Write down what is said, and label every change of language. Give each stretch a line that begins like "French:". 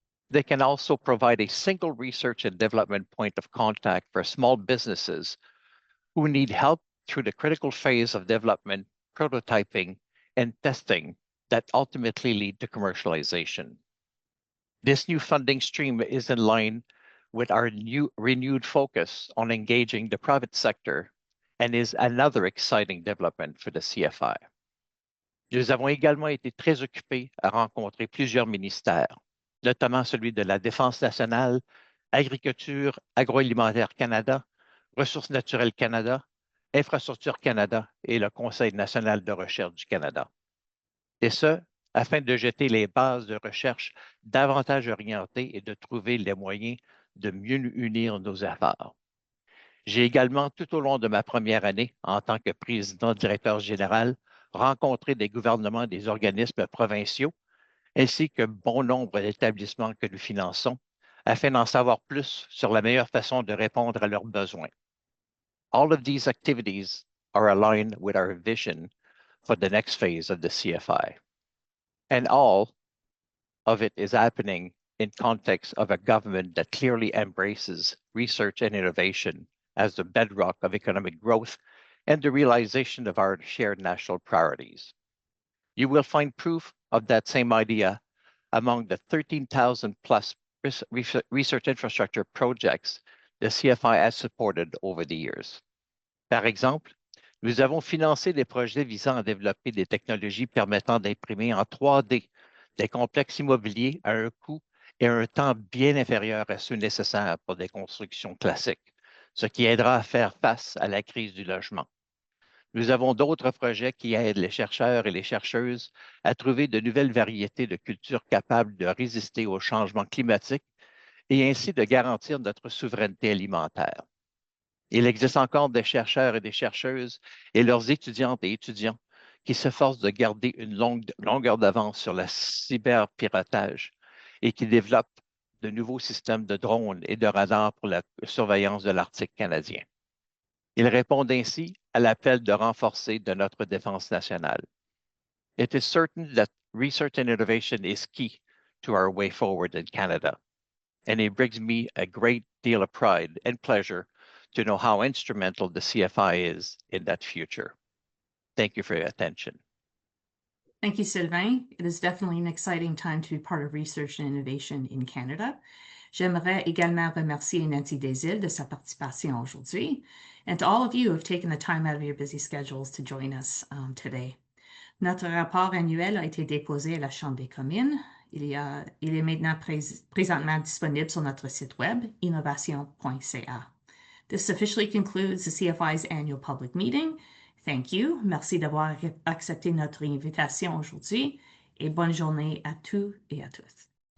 English: They can also provide a single research and development point of contact for small businesses who need help through the critical phase of development, prototyping, and testing that ultimately lead to commercialization. This new funding stream is in line with our renewed focus on engaging the private sector and is another exciting development for the CFI.
French: Nous avons également été très occupés à rencontrer plusieurs ministères, notamment celui de la Défense nationale, Agriculture, Agroalimentaire Canada, Ressources naturelles Canada, Infrastructure Canada et le Conseil national de recherche du Canada. Et ce, afin de jeter les bases de recherche davantage orientées et de trouver les moyens de mieux unir nos efforts. J'ai également, tout au long de ma première année en tant que président-directeur général, rencontré des gouvernements des organismes provinciaux ainsi que bon nombre d'établissements que nous finançons afin d'en savoir plus sur la meilleure façon de répondre à leurs besoins.
English: All of these activities are aligned with our vision for the next phase of the CFI. And all of it is happening in context of a government that clearly embraces research and innovation as the bedrock of economic growth and the realization of our shared national priorities. You will find proof of that same idea among the 13,000 plus research infrastructure projects the CFI has supported over the years.
French: Par exemple, nous avons financé des projets visant à développer des technologies permettant d'imprimer en 3D des complexes immobiliers à un coût et un temps bien inférieur à ceux nécessaires pour des constructions classiques, ce qui aidera à faire face à la crise du logement. Nous avons d'autres projets qui aident les chercheurs et les chercheuses à trouver de nouvelles variétés de cultures capables de résister aux changements climatiques et ainsi de garantir notre souveraineté alimentaire. Il existe encore des chercheurs et des chercheuses et leurs étudiantes et étudiants qui s'efforcent de garder une longueur d'avance sur le cyberpiratage et qui développent de nouveaux systèmes de drones et de radars pour la surveillance de l'Arctique canadien. Ils répondent ainsi à l'appel de renforcer de notre défense nationale.
English: It is certain that research and innovation is key to our way forward in Canada, and it brings me a great deal of pride and pleasure to know how instrumental the CFI is in that future. Thank you for your attention. Thank you, Sylvain. It is definitely an exciting time to be part of research and innovation in Canada.
French: J'aimerais également remercier Nancy Desilles de sa participation aujourd'hui,
English: and to all of you who have taken the time out of your busy schedules to join us today.
French: Notre rapport annuel a été déposé à la Chambre des communes. Il est maintenant présentement disponible sur notre site web, innovation.ca.
English: This officially concludes the CFI's annual public meeting. Thank you.
French: Merci d'avoir accepté notre invitation aujourd'hui et bonne journée à tous et à toutes.